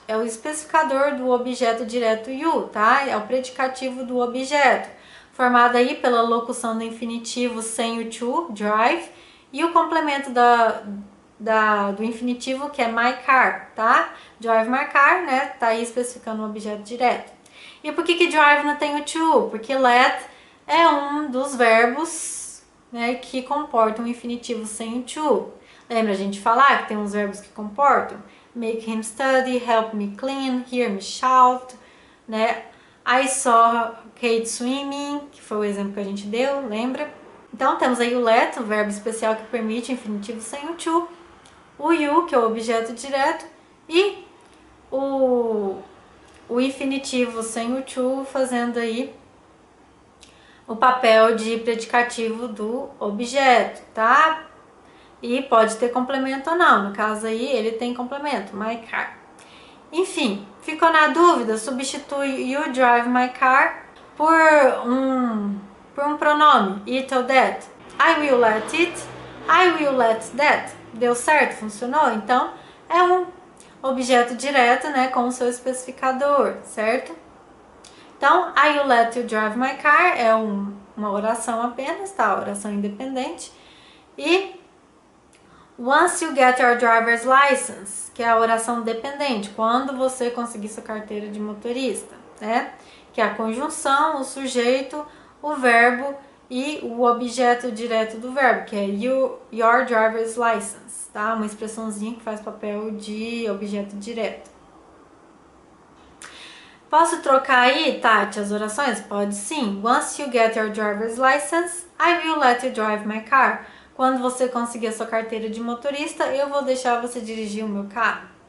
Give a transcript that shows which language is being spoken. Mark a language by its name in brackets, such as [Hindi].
[Portuguese] É o especificador do objeto direto you, tá? É o predicativo do objeto, formado aí pela locução do infinitivo sem o to, drive, e o complemento do infinitivo, que é my car, tá? Drive my car, né? Tá aí especificando o objeto direto. E por que drive não tem o to? Porque let é um dos verbos, né, que comportam o infinitivo sem o to. Lembra a gente falar que tem uns verbos que comportam? [English] Make him study, help me clean, hear me shout, né? I saw Kate swimming, [Portuguese] que foi o exemplo que a gente deu, lembra? Então temos aí o let, o verbo especial que permite o infinitivo sem o to. O you, que é o objeto direto, e o infinitivo sem o to, fazendo aí o papel de predicativo do objeto, tá? E pode ter complemento ou não, no caso aí ele tem complemento, my car. Enfim, ficou na dúvida? Substitui [English] you drive my car [Portuguese] por um pronome, it ou that. [English] I will let it, I will let that. [Portuguese] Deu certo? Funcionou? Então, é um objeto direto, né, com o seu especificador, certo? [English] Então, I will let you drive my car [Portuguese] é uma oração apenas, tá? Oração independente. E [English] once you get your driver's license, [Portuguese] que é a oração dependente, quando você conseguir sua carteira de motorista, né? Que é a conjunção, o sujeito, o verbo e o objeto direto do verbo, que é your driver's license, tá? Uma expressãozinha que faz papel de objeto direto. Posso trocar aí, Tati, as orações? Pode sim. [English] Once you get your driver's license, I will let you drive my car. [Portuguese] Quando você conseguir a sua carteira de motorista, eu vou deixar você dirigir o meu carro.